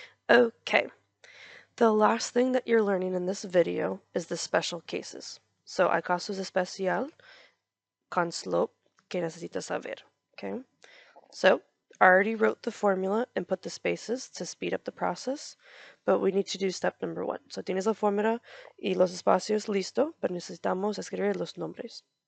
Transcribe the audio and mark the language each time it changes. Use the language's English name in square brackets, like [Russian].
[English] Okay, the last thing that you're learning in this video is the special cases. [Spanish] So hay casos especial con slope que necesitas saber. [English] Okay, so I already wrote the formula and put the spaces to speed up the process, but we need to do step number 1. [Spanish] So tienes la fórmula y los espacios listo, pero necesitamos escribir los nombres.